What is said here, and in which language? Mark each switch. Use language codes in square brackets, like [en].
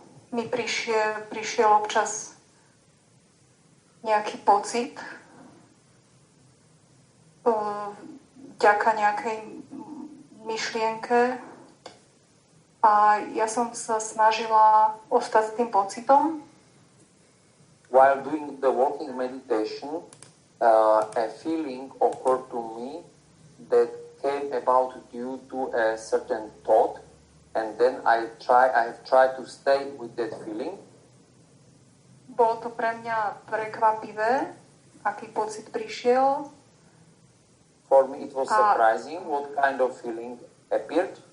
[sk] mi prišiel občas nejaký pocit vďaka nejakej myšlienke a ja som sa snažila ostať s tým pocitom. [en] While doing the walking meditation, a feeling occurred to me that came about due to a certain thought, and then I have tried to stay with that feeling. [sk] Bolo to pre mňa prekvapivé, aký pocit prišiel. [en] For me it was surprising what kind of feeling appeared.